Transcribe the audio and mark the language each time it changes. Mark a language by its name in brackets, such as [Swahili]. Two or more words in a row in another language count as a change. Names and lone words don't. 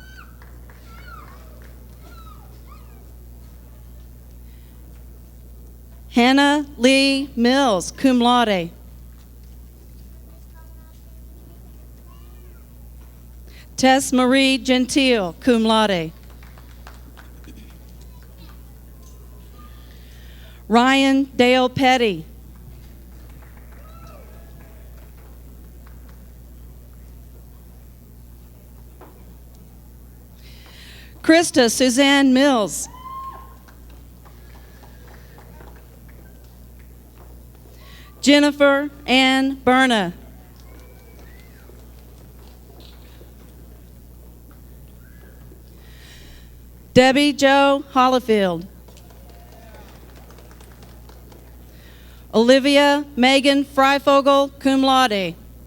[English] Hannah Lee Mills, [Latin] cum laude. [English] Tess Marie Gentile, [Latin] cum laude. [English] Ryan Dale Petty. Krista Suzanne Mills. Jennifer Ann Berna. Debbie Jo Hollifield. Olivia Megan Freifogel, [Latin] cum laude.